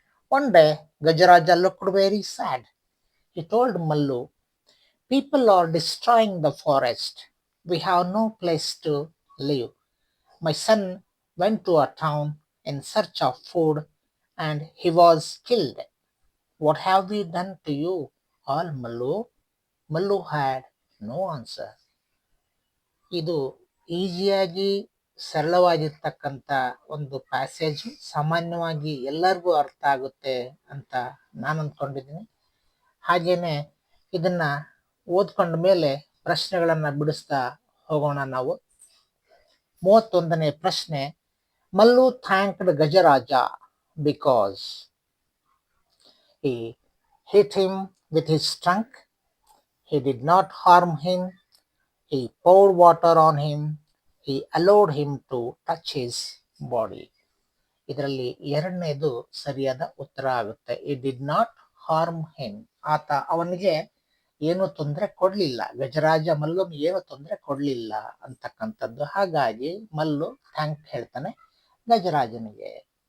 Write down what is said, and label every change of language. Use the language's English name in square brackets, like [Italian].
[English] One day, Gajaraja looked very sad. He told Mallu, "People are destroying the forest. We have no place to live. My son went to a town in search of food and he was killed. What have we done to you all, Mallu?" Mallu had no answer. [Kannada] ಇದು ಈಸಿಯಾಗಿ ಸರಳವಾಗಿರ್ತಕ್ಕಂಥ ಒಂದು passage. ಸಾಮಾನ್ಯವಾಗಿ ಎಲ್ಲರಿಗೂ ಅರ್ಥ ಆಗುತ್ತೆ ಅಂತ ನಾನು ಅಂದ್ಕೊಂಡಿದ್ದೀನಿ. ಹಾಗೆಯೇ ಇದನ್ನು ಓದ್ಕೊಂಡ ಮೇಲೆ ಪ್ರಶ್ನೆಗಳನ್ನು ಬಿಡಿಸ್ತಾ ಹೋಗೋಣ ನಾವು. 31ನೇ ಪ್ರಶ್ನೆ. [English] Mallu thanked Gajaraja because. He hit him with his trunk. He did not harm him. He poured water on him. He allowed him to touch his body. [Kannada] ಇದರಲ್ಲಿ ಎರಡನೇದು ಸರಿಯಾದ ಉತ್ತರ ಆಗುತ್ತೆ. [English] It did not harm him. [Kannada] ಆತ ಅವನಿಗೆ ಏನು ತೊಂದರೆ ಕೊಡ್ಲಿಲ್ಲ. ಗಜರಾಜ ಮಲ್ಲು ಏನು ತೊಂದರೆ ಕೊಡ್ಲಿಲ್ಲ ಅಂತಕ್ಕಂಥದ್ದು. ಹಾಗಾಗಿ ಮಲ್ಲು ಥ್ಯಾಂಕ್ ಹೇಳ್ತಾನೆ ಗಜರಾಜನಿಗೆ.